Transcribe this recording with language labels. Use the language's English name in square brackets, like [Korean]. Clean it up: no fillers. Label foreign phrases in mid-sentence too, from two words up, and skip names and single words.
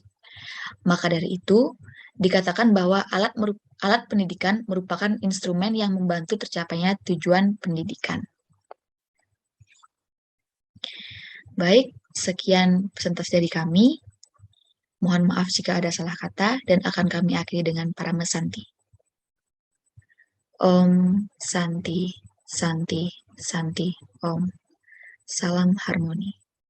[Indonesian] Maka dari itu, dikatakan bahwa alat pendidikan merupakan instrumen yang membantu tercapainya tujuan pendidikan. Baik, sekian presentasi dari kami. Mohon maaf jika ada salah kata dan akan kami akhiri dengan Parama Santi. [Sanskrit] Om Santi, Santi, Santi, Om. [Indonesian] Salam harmoni.